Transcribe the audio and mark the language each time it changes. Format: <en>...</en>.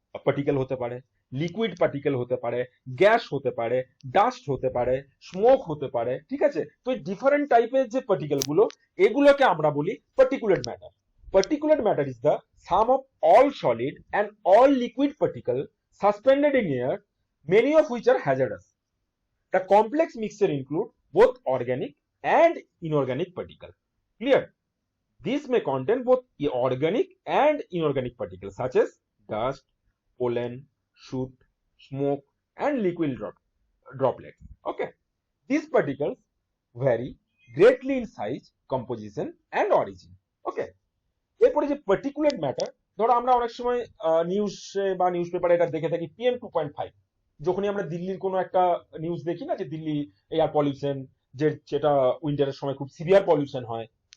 <bn>Particle হতে পারে, liquid particle হতে পারে, গ্যাস হতে পারে, ডাস্ট হতে পারে, স্মোক হতে পারে, ঠিক আছে? তো এই ডিফারেন্ট টাইপের যে পার্টিকেল গুলো, এগুলোকে আমরা বলি particulate matter.</bn> <en>Particulate matter is the sum of all solid and all liquid particle suspended in air, many of which are hazardous. The complex mixture include both organic and inorganic particles. Clear? These may contain both organic and inorganic particles such as dust, pollen, soot, smoke, and liquid droplets. Okay. These particles vary greatly in size, composition, and origin. Okay.</en> <bn>এরপরে যে particulate matter, ধরো আমরা অনেক সময় নিউজে বা news পেপারে এটা দেখে থাকি PM2.5। যখনই আমরা দিল্লির কোনো একটা নিউজ দেখি না, যে দিল্লি এয়ার পলিউশন, যেটা উইন্টারের সময় খুব সিভিয়ার পলিউশন হয়।</bn>